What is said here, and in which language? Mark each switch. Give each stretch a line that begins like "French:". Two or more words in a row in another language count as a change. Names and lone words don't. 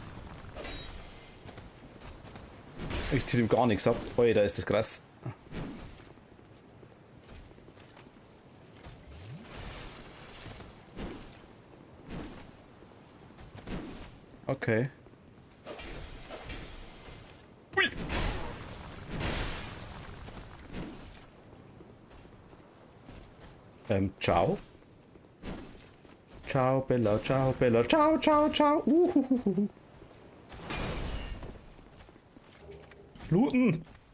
German: Ich zieh ihm gar nichts ab. Oh, da ist das krass. Okay. Ui.
Italian: Ciao. Ciao, Bella, ciao, Bella, ciao, ciao, ciao.
German: Looten!